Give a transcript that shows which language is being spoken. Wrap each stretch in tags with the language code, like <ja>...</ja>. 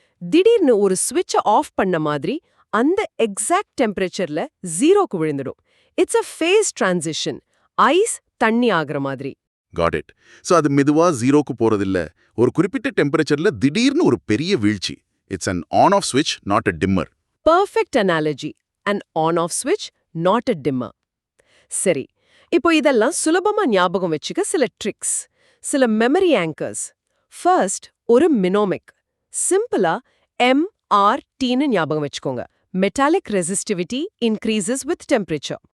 <ta>திடீர்னு ஒரு ஸ்விட்சை ஆஃப் பண்ண மாதிரி அந்த எக்ஸாக்ட் டெம்பரேச்சர்ல 0க்கு விழுந்துடும்.</ta> <en>It's a phase transition.</en> <ta>Ice தண்ணி ஆகிற மாதிரி.</ta> <en>Got it.</en> <ta>சோ அது மெதுவா 0க்கு போறதில்ல, ஒரு குறிப்பிட்ட டெம்பரேச்சர்ல திடீர்னு ஒரு பெரிய வீழ்ச்சி.</ta> <en>It's an on-off switch, not a dimmer. Perfect analogy. an on-off switch, not a dimmer.</en> <ta>சரி, இப்போ இதெல்லாம் சுலபமா ஞாபகம் வச்சுக்க சில ட்ரிக்ஸ், சில மெமரி ஆங்கர்ஸ். ஃபர்ஸ்ட், ஒரு மினோமிக். சிம்பிளா MRTன்னு ஞாபகம் வச்சுக்கோங்க.</ta> <en>Metallic resistivity increases with temperature.</en>